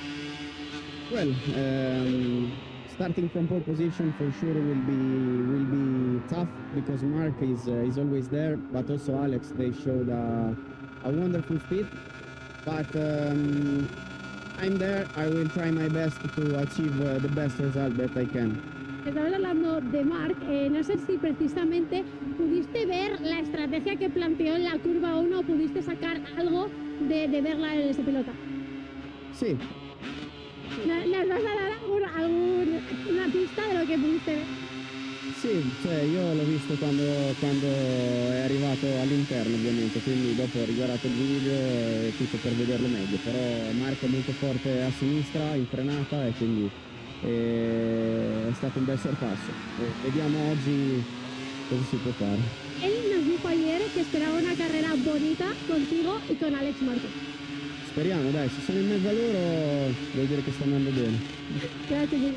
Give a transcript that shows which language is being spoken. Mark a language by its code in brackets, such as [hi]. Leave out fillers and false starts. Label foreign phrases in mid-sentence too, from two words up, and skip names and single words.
[en] Well, starting from pole position for sure will be tough because Mark is always there, but also Alex. They showed a wonderful speed, but I'm there. I will try my best to achieve the best result that I can. [es] Estamos hablando de Mark, no sé si precisamente pudiste ver la estrategia que planteó en la curva 1 o pudiste sacar algo de verla en ese pilota. Sí. ¿Nos vas a dar alguna pista de lo que pudiste ver? [it] Sì, cioè io l'ho visto quando è arrivato all'interno ovviamente, quindi dopo ho riguardato il video e tutto per vederlo meglio, però Marco è molto forte a sinistra, in frenata e quindi è stato un bel sorpasso. Vediamo oggi cosa si può fare. [es] Él nos dijo ayer que esperaba una carrera bonita contigo y con Alex Marquez. [it] Speriamo, dai, se sono in mezzo a loro vuol dire che sta andando bene. [es] Gracias, Gil.